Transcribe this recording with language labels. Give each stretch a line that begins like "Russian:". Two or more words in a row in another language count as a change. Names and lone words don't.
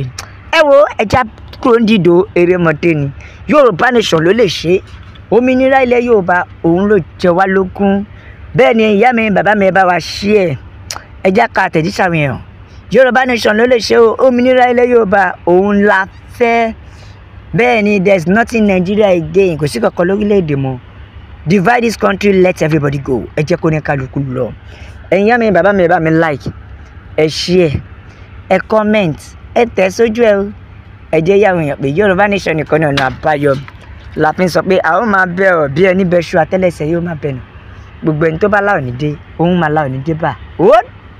Yoruba: Ẹ wo ẹja kúrò ń dìdò erémọdé ni. Yorùbá nation ló lè ṣe. Òmìnira ilẹ̀ Yorùbá òun ló jẹ wá lógún. Bẹ́ẹ̀ ni ìyá mi bàbá mi ẹ bá wa ṣí ẹ̀, ẹja ka àtẹ̀jíṣẹ́ àwọn èèyàn. Yorùbá nation ló lè ṣe o. Òmìnira ilẹ̀ Yorùbá òun la fẹ́. Bẹ́ẹ̀ ni
English: there is nothing Nigeria again.
Yoruba: Kò sí kankan lórílẹ̀‐èdè mọ́.
English: Divide this country, let everybody go.
Yoruba: Ẹ jẹ́ kó ní kálukú lọ. Ẹ̀yin ìyá mi bàbá mi ẹ bá mi like, ẹ share, ẹ comment, ẹ tẹ̀ sójú ẹ o. Ẹ jẹ́ yàwọn èèyàn pé Yorùbá nation nìkan ní ọ̀nà àbáyọ. La fi ń sọ pé a ó máa bẹ̀ ọ́ bí ẹni bẹ ṣu àtẹ́lẹsẹ̀ yóò máa bẹ̀ nù. Gbogbo ẹni tó bá láò ní dé, òun máa láò ní dé bá.